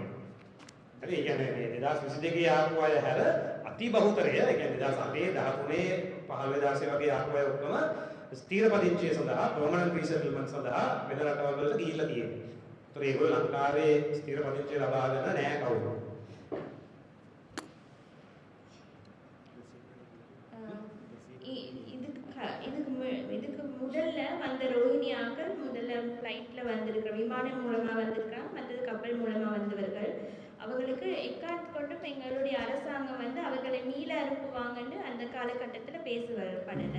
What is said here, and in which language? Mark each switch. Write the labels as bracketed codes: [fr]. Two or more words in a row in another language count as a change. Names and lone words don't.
[si] හරි ඒ කියන්නේ මේ 2022 ආපු අය හැර අති බහුතරය ඒ කියන්නේ 2008 13 15 16 වගේ ආපු අය ඔක්කොම ස්ථීර පදිංචිය සඳහා [en] permanent resettlement [si] සඳහා වෙන රටවල් වලට ගිහිල්ලා තියෙනවා. ඒතර ඒගොල්ලෝ ලංකාවේ ස්ථීර පදිංචිය ලබාගෙන නැහැ කවුරු. [ta] இதுக்கு முதல்ல வந்த ரோஹிணியாக்கள் முதல்ல ஃப்ளைட்ல வந்திருக்கிற விமானம் மூலமா வந்திருக்காங்க, மற்றது கப்பல் மூலமா வந்தவர்கள். அவங்களுக்கு எக்காரணத்து கொண்டும் எங்களுடைய அரசாங்கம் வந்து அவர்களை மீள அனுப்புவாங்கன்னு அந்த காலகட்டத்தில் பேசப்படலை.